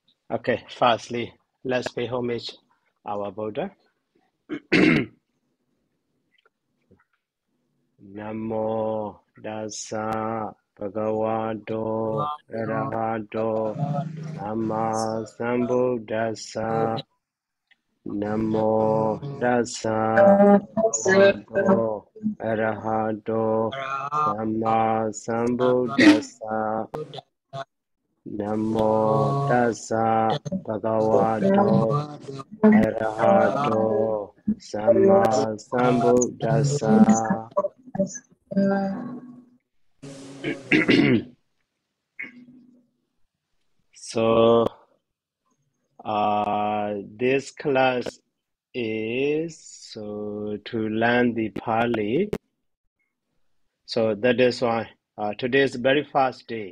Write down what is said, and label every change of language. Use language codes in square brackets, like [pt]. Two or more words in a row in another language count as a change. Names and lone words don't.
[en] Okay, firstly, let's pay homage our Buddha. [pi] Namo Dasa Bhagavato Arahato Sama Sambuddhassa. Namo Dasa Bhagavato Arahato Sama Sambuddhassa. Namo Dasa Bhagavato Arahato Sama Sambuddhassa. [en] So, this class is to learn the Pali. So that is why today is very fast day.